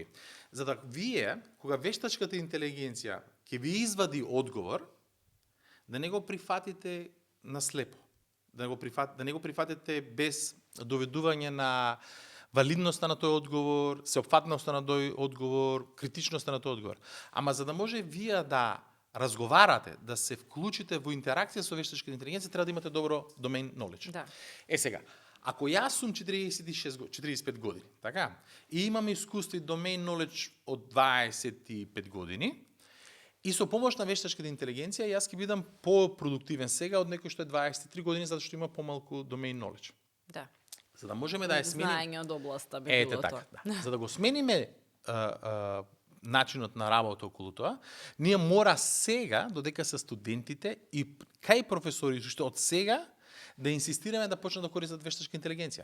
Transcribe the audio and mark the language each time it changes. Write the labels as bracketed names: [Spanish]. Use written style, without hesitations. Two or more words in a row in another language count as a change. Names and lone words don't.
[Macedonian] За да вие, кога вештачката интелигенција ќе ви извади одговор, да не го прифатите наслепо, да не го прифатите без доведување на валидноста на тој одговор, сеопфатноста на тој одговор, критичноста на тој одговор. Ама за да може вие да разговарате, да се вклучите во интеракција со вештачката интелигенција, треба да имате добро [English] domain knowledge. [Macedonian] Да. Сега, ако јас сум 45 години, така, и имам искуство и [English] domain knowledge [Macedonian] од 25 години, и со помош на вештачката интелигенција, јас ќе бидам по-продуктивен сега од некој што е 23 години, затоа што има помалку [English] domain knowledge. [Macedonian] Да. За да можеме да ја смениме... Знаење од областа би било така, да. За да го смениме начинот на работа околу тоа, ние мора сега, додека се студентите и кај професори, што од сега да инсистираме да почнат да користат вештачка интелигенција.